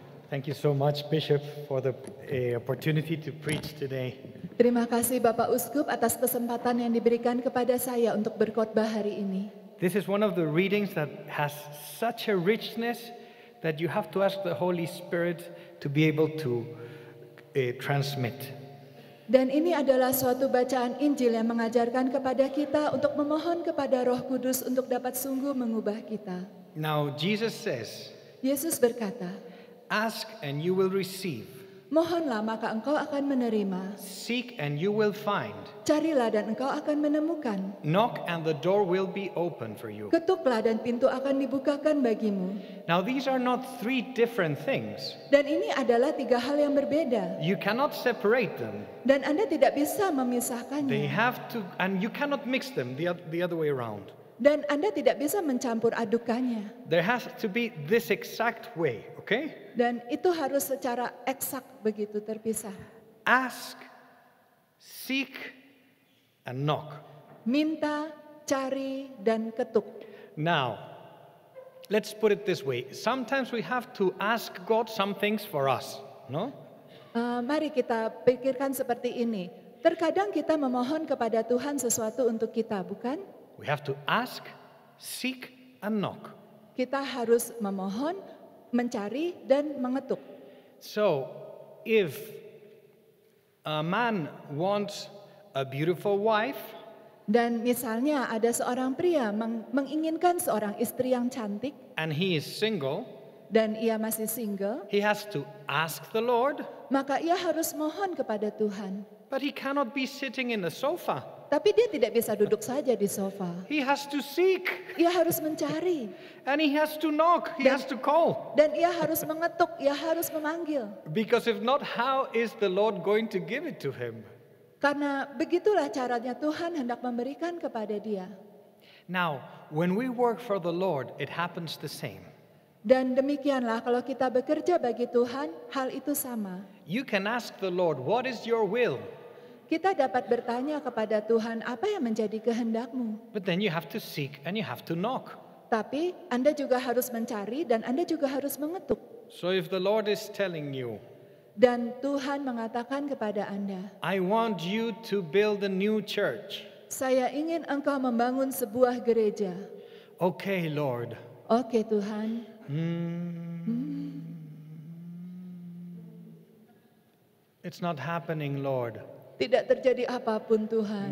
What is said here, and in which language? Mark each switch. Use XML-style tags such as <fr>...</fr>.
<en>Thank you so much, Bishop, for the opportunity to preach today.</en> <id>Terima kasih Bapak Uskup atas kesempatan yang diberikan kepada saya untuk berkhotbah hari ini.</id> <en>This is one of the readings that has such a richness that you have to ask the Holy Spirit to be able to transmit.</en> <id>Dan ini adalah suatu bacaan Injil yang mengajarkan kepada kita untuk memohon kepada Roh Kudus untuk dapat sungguh mengubah kita.</id> <en>Now, Jesus says,</en> <id>Yesus berkata,</id> <en>ask and you will receive.</en> <id>mohonlah maka engkau akan menerima.</id> <en>Seek and you will find.</en> <id>Carilah dan engkau akan menemukan.</id> <en>Knock and the door will be open for you.</en> <id>Ketuklah dan pintu akan dibukakan bagimu.</id> <en>Now, these are not three different things.</en> <id>Dan ini adalah 3 hal yang berbeda.</id> <en>You cannot separate them.</en> <id>Dan Anda tidak bisa</id> <en>They</en> <id>memisahkannya.</id> <en>have to, and you cannot mix them the other way around.</en> <id>Dan Anda tidak bisa mencampur adukannya.</id> <en>There has to be this exact way, okay?</en> <id>Dan itu harus secara eksak begitu terpisah.</id> <en>Ask, seek, and knock.</en> <id>Minta, cari, dan ketuk.</id> <en>Now, let's put it this way. Sometimes we have to ask God some things for us, no?</en> <id>Mari kita pikirkan seperti ini. Terkadang kita memohon kepada Tuhan sesuatu untuk kita, bukan?</id> <en>We have to ask, seek, and knock.</en> <id>Kita harus memohon, mencari, dan mengetuk.</id> <en>So, if a man wants a beautiful wife,</en> <id>Dan misalnya ada seorang pria menginginkan seorang istri yang cantik,</id> <en>and he is single,</en> <id>dan ia masih single,</id> <en>he has to ask the Lord,</en> <id>maka ia harus mohon kepada Tuhan.</id> <en>but he cannot be sitting in the sofa.</en> <id>Tapi dia tidak bisa duduk saja di sofa.</id> <en>He has to seek,</en> <id>Ia harus mencari,</id> <en>and he has to knock, he has to call.</en> <id>dan ia harus mengetuk, ia harus memanggil.</id> <en>Because if not, how is the Lord going to give it to him?</en> <id>Karena begitulah caranya Tuhan hendak memberikan kepada dia.</id> <en>Now, when we work for the Lord, it happens the same.</en> <id>Dan demikianlah kalau kita bekerja bagi Tuhan, hal itu sama.</id> <en>You can ask the Lord, what is your will?</en> <id>Kita dapat bertanya kepada Tuhan, apa yang menjadi kehendakmu?</id> <en>But then you have to seek and you have to knock.</en> <id>Tapi Anda juga harus mencari dan Anda juga harus mengetuk.</id> <en>So if the Lord is telling you,</en> <id>Dan Tuhan mengatakan kepada Anda,</id> <en>I want you to build a new church.</en> <id>saya ingin engkau membangun sebuah gereja.</id> <en>Okay, Lord.</en> <id>Oke Tuhan,</id> <en>It's not happening, Lord.</en> <id>tidak terjadi apapun Tuhan.</id>